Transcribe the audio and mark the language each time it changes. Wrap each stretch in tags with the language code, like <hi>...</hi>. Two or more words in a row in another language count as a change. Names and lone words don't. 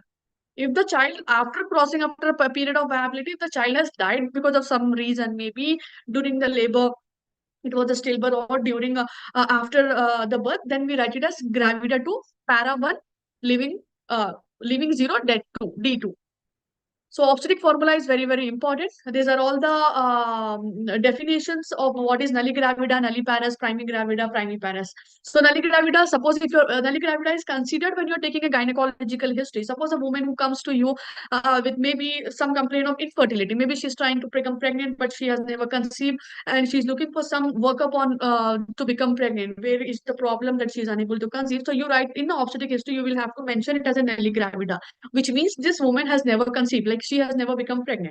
<en>If the child, after crossing after a period of viability, if the child has died because of some reason, maybe during the labor, it was a stillbirth, or during after the birth, then we write it as gravida 2, para1, living living 0, dead 2, D2. So obstetric formula is very, very important. These are all the definitions of what is nulligravida, nulliparous, primigravida, primiparous. So nulligravida, suppose if your nulligravida is considered when you're taking a gynecological history. Suppose a woman who comes to you with maybe some complaint of infertility. Maybe she's trying to become pregnant, but she has never conceived, and she's looking for some workup on to become pregnant. Where is the problem that she's unable to conceive? So you write in the obstetric history, you will have to mention it as a nulligravida, which means this woman has never conceived, like she has never become pregnant.</en>